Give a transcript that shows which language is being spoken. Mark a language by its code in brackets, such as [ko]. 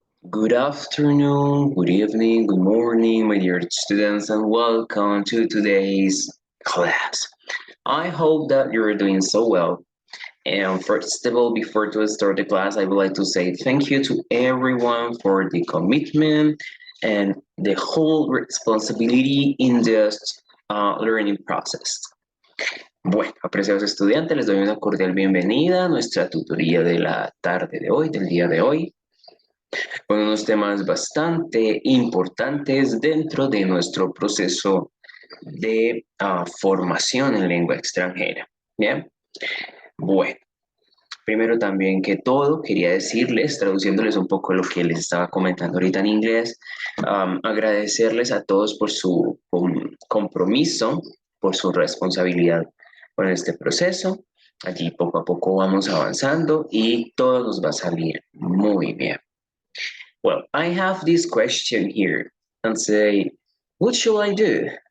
[en] Good afternoon, good evening, good morning, my dear students, and welcome to today's class. I hope that you're doing so well. And first of all, before to start the class, I would like to say thank you to everyone for the commitment and the whole responsibility in this learning process. [es] Bueno, apreciados estudiantes, les doy una cordial bienvenida a nuestra tutoría de la tarde de hoy, del día de hoy, con unos temas bastante importantes dentro de nuestro proceso de formación en lengua extranjera. Bien, bueno, primero también que todo, quería decirles, traduciéndoles un poco lo que les estaba comentando ahorita en inglés, agradecerles a todos por su compromiso, por su responsabilidad con este proceso. Allí poco a poco vamos avanzando y todo nos va a salir muy bien. [en] Well, I have this question here and say, what should I do?